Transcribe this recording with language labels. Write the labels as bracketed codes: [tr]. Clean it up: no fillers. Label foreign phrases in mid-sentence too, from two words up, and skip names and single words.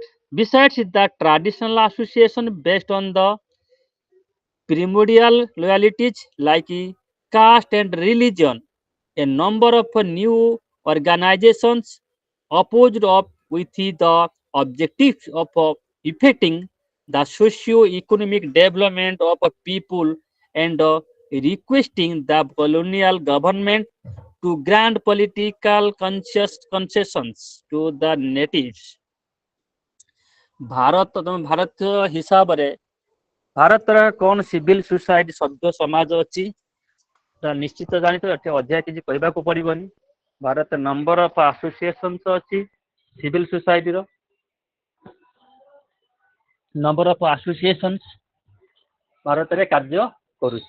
[en] Besides the traditional association based on the primordial loyalties like caste and religion, a number of new organizations opposed up with the objectives of effecting the socio-economic development of a people and requesting the colonial government to grant political concessions to the natives. [or] ଭାରତ ତମେ ଭାରତୀୟ ହିସାବରେ ଭାରତର କଣ [en] civil society [or] ସଭ୍ୟ ସମାଜ ଅଛି ନିଶ୍ଚିତ ଜାଣିଛ ଏଠି ଅଧିକା କିଛି କହିବାକୁ ପଡିବନି। ଭାରତ [en] number of associations [or] ଅଛି [en] civil societyର number of associations [or] ଭାରତରେ କାର୍ଯ୍ୟ କରୁଛି।